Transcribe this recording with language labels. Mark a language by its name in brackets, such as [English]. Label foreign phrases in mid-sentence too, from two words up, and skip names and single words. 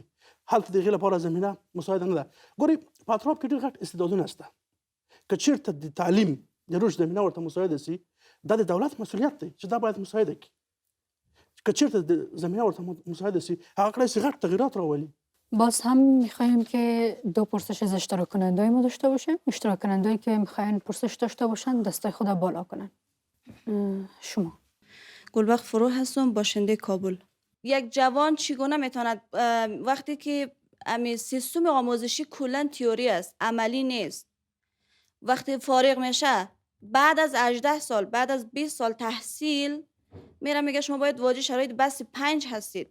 [Pashto] هلته د هغې لپاره زمینه مساعده نه ده. ګورئ په اطراف کې ډېر غټ استعدادونه شته. که چېرته د تعلیم د رشد زمینه ورته مساعده سي، دا د دولت مسئولیت دی چې دا باید مساعده کړي. که چېرته د زمینه ورته مساعده سي، هغه کړی سي غټ تغییرات راولي. [Persian] باز هم میخوایم که دو پرسش از اشتراک کننده ما داشته باشیم. اشتراک کننده که میخواین پرسش داشته باشن دستای خود بالا کنن. شما. گلبخت فرو هستم، باشنده کابل. یک جوان چگونه میتواند وقتی که امی سیستم آموزشی کلا تئوری است، عملی نیست، وقتی فارغ میشه بعد از 18 سال، بعد از 20 سال تحصیل میره میگه شما باید واجد شرایط بس 5 هستید.